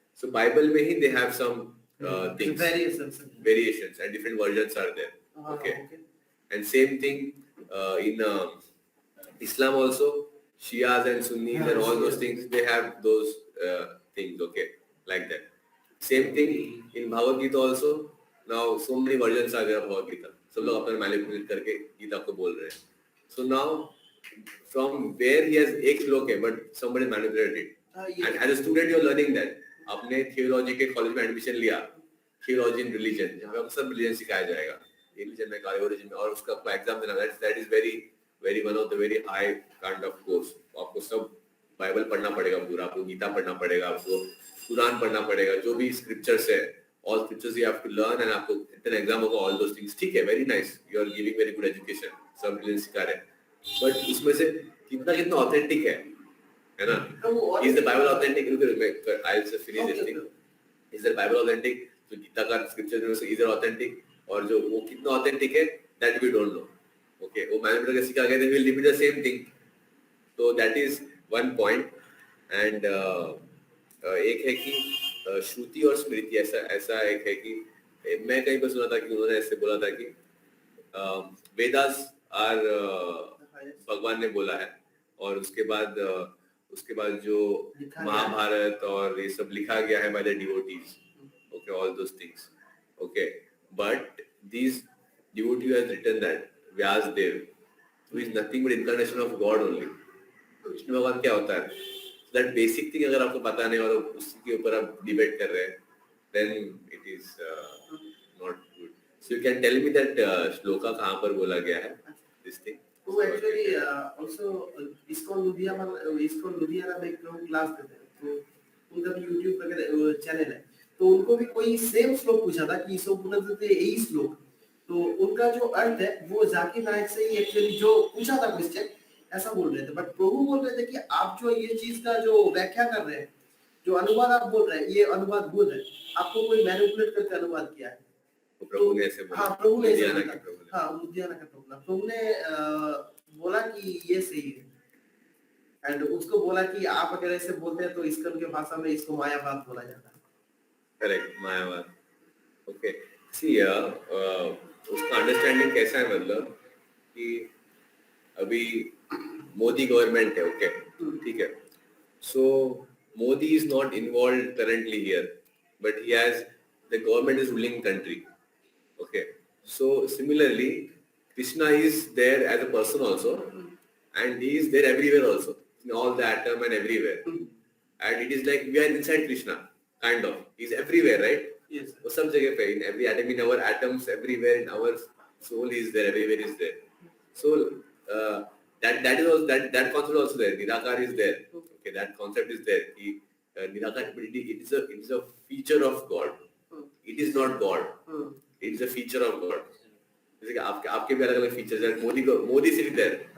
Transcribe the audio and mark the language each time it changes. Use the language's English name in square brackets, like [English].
[English] So Bible [Hindi] में ही [English] they have some things, variations, and different versions are there. Okay. And same thing in Islam also, Shias and Sunnis and all those things, they have those things. Okay, like that. Same thing in Bhagavad Gita also. Now so many versions are there of Bhagavad Gita. [Hindi] सब लोग अपना manipulate करके गीता को बोल रहे हैं. [English] So now from where he has [Hindi] एक श्लोक है, [English] but somebody manipulated it. And as a student you are learning that. [Hindi] आपने theology के कॉलेज में एडमिशन लिया, [English] theology in religion, [Hindi] जहाँ पे आपको सब religion सिखाया जाएगा. Religion में का origin में, और उसका आपको एग्जाम देना, that is very one of the very high kind of course. आपको सब बाइबल पढ़ना पड़ेगा पूरा, आपको गीता पढ़ना पड़ेगा, आपको कुरान पढ़ना पड़ेगा, जो भी स्क्रिप्चर्स है, [English] all scriptures you have to learn, [Hindi] and आपको written exam होगा, [English] all those things. [Hindi] ठीक है, [English] very nice, you are giving very good education, [Hindi] सब religion सिखा रहे हैं, but उसमें से कितना authentic है ना? [English] Is the Bible authentic? I'll just finish this thing. Is the Bible authentic? [Hindi] तो गीता का scripture में से [English] is it authentic? [Hindi] और जो वो कितना authentic है, [English] that we don't know. [Hindi] Okay, वो मैंने करके सिखा गया, [English] then we'll repeat the same thing. So that is one point. [Hindi] And एक है कि श्रुति और स्मृति, ऐसा एक है कि मैं कहीं पर सुना था कि उन्होंने ऐसे बोला था कि वेदास आर भगवान ने बोला है, और उसके बाद जो महाभारत और ये सब लिखा गया है [English] by the devotees. Okay, all those things. Okay, but these devotee has written that Vyasdev, who is nothing but incarnation of God only. [Hindi] Vishnu भगवान क्या होता है? [English] That basic thing [Hindi] अगर आपको पता नहीं और उसके ऊपर आप डिबेट कर रहे हैं, [English] then it is not good. So you can tell me that [Hindi] shloka कहाँ पर बोला गया है? [English] This thing. [Hindi] वो actually also ISKCON लुधियाना में क्लास देते हैं, तो उनका भी YouTube वगैरह चैनल है, तो उनको भी कोई सेम श्लोक पूछा था कि ईसोपनिषद यही श्लोक, तो उनका जो अर्थ है वो जाकिर नायक से ही एक्चुअली जो पूछा था क्वेश्चन ऐसा बोल रहे थे, बट प्रभु बोल रहे थे कि आप जो ये चीज का जो व्याख्या कर रहे हैं, जो अनुवाद आप बोल रहे हैं, ये अनुवाद बोल रहे हैं, आपको कोई मैनिपुलेट करके अनुवाद किया है. प्रभु ने ऐसे बोला. हाँ, प्रभु ने ऐसे बोला. बोला. हाँ, लुधियाना का प्रभु ने बोला कि ये सही है, एंड उसको बोला कि आप अगर ऐसे बोलते हैं तो ISKCON के भाषा में इसको मायावाद बोला जाता है. [English] Correct, मायावाद. Okay, see [Hindi] उसका अंडरस्टैंडिंग कैसा है, मतलब कि अभी मोदी गवर्नमेंट है, [English] okay, [Hindi] ठीक है, [English] So Modi is not involve currently here, but he has, the government is ruling country, okay, so similarly Krishna is there as a person also, and he is there everywhere also, in all the atom and everywhere, and it is like we are inside Krishna, kind of, he is everywhere, right? Yes. [Hindi] वो सब जगह पे, [English] in every atom, in our atoms, everywhere, in our soul is there, everywhere is there. So that is also, that concept also there. Nirakar is there. Okay, that concept is there. Nirakar ability, it is a feature of God. It is not God. It is a feature of God. [Hindi] जैसे कि आपके भी अलग अलग features हैं. मोदी सिर्फ there.